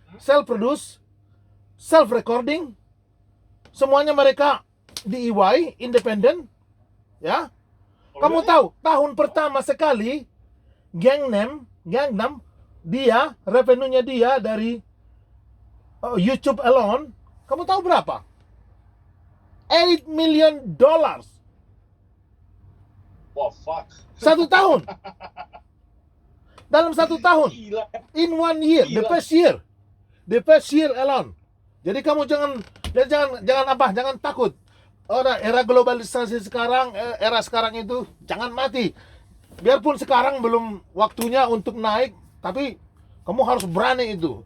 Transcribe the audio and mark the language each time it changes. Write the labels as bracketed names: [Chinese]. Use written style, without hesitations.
[English] Self-produce, self-recording. [Indonesian] Semuanya mereka DIY, independen, ya. Kamu tahu, tahun pertama sekali Gangnam dia revenue-nya dia dari YouTube alone, kamu tahu berapa? [English] $8 million. [Indonesian] Wah, fuck. 1 tahun. Dalam 1 tahun. Gila. [English] In 1 year, the first year alone. [Indonesian] Jadi kamu jangan takut. Era globalisasi sekarang, era sekarang itu jangan mati. Biarpun sekarang belum waktunya untuk naik, tapi kamu harus berani itu.